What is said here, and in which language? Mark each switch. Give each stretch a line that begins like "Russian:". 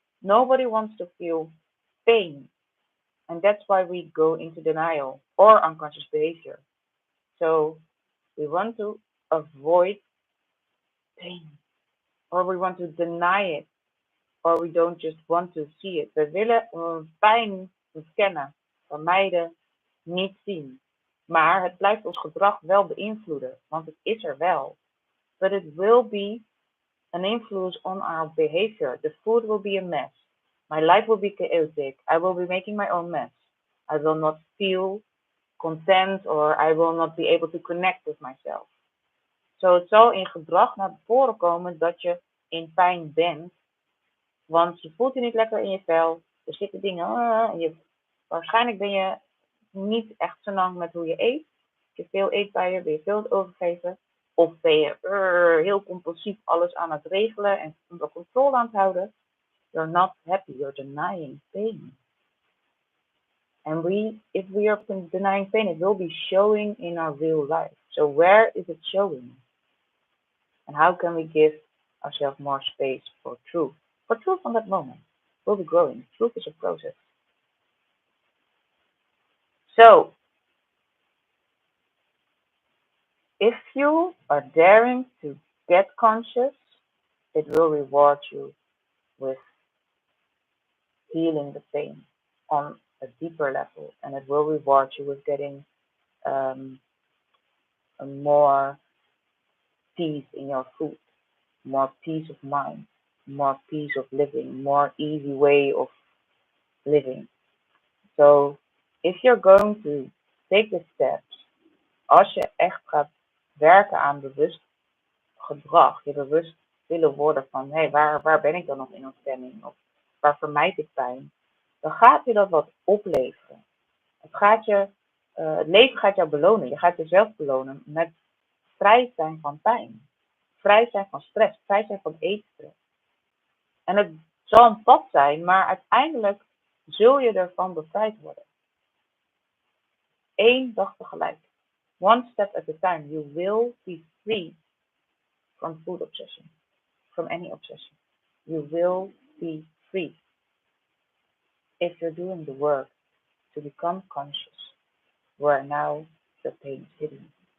English: Nobody wants to feel pain. And that's why we go into denial or unconscious behavior. So we want to avoid pain or we want to deny it or we don't just want to see it.
Dutch: We willen pijn ontkennen, vermijden, niet zien. Maar het blijft ons gedrag wel beïnvloeden, want het is er wel.
English: But it will be an influence on our behavior. The food will be a mess. My life will be chaotic. I will be making my own mess. I will not feel content or I will not be able to connect with myself.
Dutch: Zo, het zal in gedrag naar voren komen dat je in pijn bent, want je voelt je niet lekker in je vel. Er zitten dingen, waarschijnlijk ben je niet echt zo lang met hoe je eet. Heb je veel eetbuien, ben je veel overgeven. Of ben je heel compulsief alles aan het regelen en onder controle aan het houden.
English: You're not happy, you're denying pain. And if we are denying pain, it will be showing in our real life. So where is it showing? And how can we give ourselves more space for truth? For truth on that moment. We'll be growing. Truth is a process. So, if you are daring to get conscious, it will reward you with healing the pain on a deeper level, and it will reward you with getting a more peace in your food, more peace of mind, more peace of living, more easy way of living. So if you're going to take the steps,
Dutch: als je echt gaat werken aan bewust gedrag, je bewust willen worden van hé, waar ben ik dan nog in ontstemming of waar vermijd ik pijn, dan gaat je dat wat opleveren. Het leven gaat jou belonen. Je gaat jezelf belonen met vrij zijn van pijn, vrij zijn van stress, vrij zijn van eetstress. En het zal een pad zijn, maar uiteindelijk zul je ervan bevrijd worden. 1 dag tegelijk.
English: One step at a time. You will be free from food obsession, from any obsession. You will be free if you're doing the work to become conscious where now the pain is hidden.